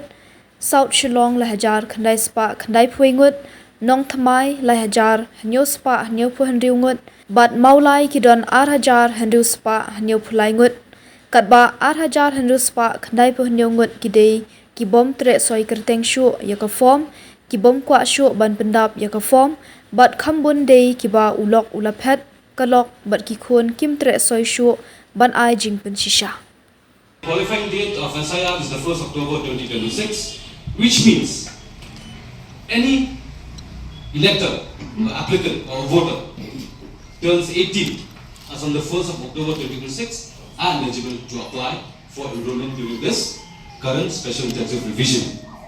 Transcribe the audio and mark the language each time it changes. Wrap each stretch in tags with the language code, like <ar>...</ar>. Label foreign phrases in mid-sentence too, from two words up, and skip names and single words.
<kha>South Shillong lai hajar khandai spa khandai phui Ngut Nong Thamai lai hajar hanyo spa hanyo pu handru Ngut Bat maulai ki don hajar handru spa hanyo phulai Ngut Katba hajar handru spa khandai pu hanyo Ngut ki day ki bom Treh soi kerteng syu ya ka form ki bom kwa syu ban pendap ya ka form bat Kham bun day ki ba ulok ulaphet kalok bat ki khun kim Treh soi syu ban ai jing pen shisha.</kha> <en>Qualifying date of SIR is the 1st October 2026, which means any elector, applicant or voter turns 18 as on the 1st of October 2026 are eligible to apply for enrollment during this current special intensive revision.</en>